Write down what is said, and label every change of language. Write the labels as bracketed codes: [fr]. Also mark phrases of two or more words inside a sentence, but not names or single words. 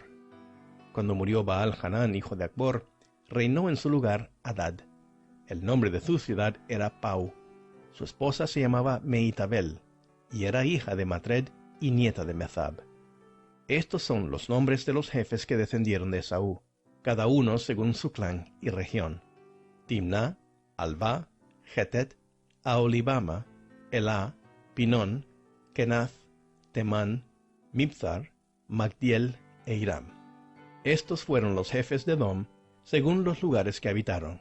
[es] Cuando murió Baal-Hanán, hijo de Acbor, reinó en su lugar Hadad. El nombre de su ciudad era Pau. Su esposa se llamaba Mehitabel, y era hija de Matred y nieta de Mezab. Estos son los nombres de los jefes que descendieron de Esaú, cada uno según su clan y región: Timná, Alvá, Jetet, Aholibama, Elá, Pinón, Kenath, Temán, Mibzar, Magdiel e Iram. Estos fueron los jefes de Edom, según los lugares que habitaron.